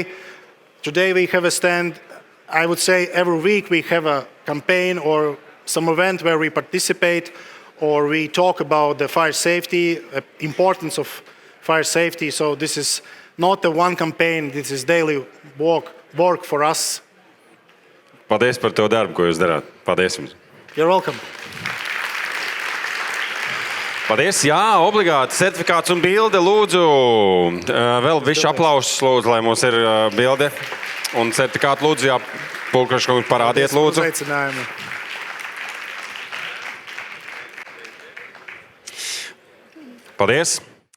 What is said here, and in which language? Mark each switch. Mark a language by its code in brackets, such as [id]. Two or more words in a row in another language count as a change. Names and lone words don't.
[en] Today we have a stand, I would say every week we have a campaign or some event where we participate or we talk about the fire safety, importance of fire safety. So this is not a one campaign, this is daily work for us. [lv] Paldies par to darbu, ko jūs darāt. Paldies jums. [en] You're welcome. [lv] Paldies, jā, obligāti certifikāts un bilde, lūdzu. Vēl višķi aplausus, lūdzu, lai mums ir bilde un certifikāti, lūdzu, jā, Pulkraškungs, parādiet, lūdzu. Paldies.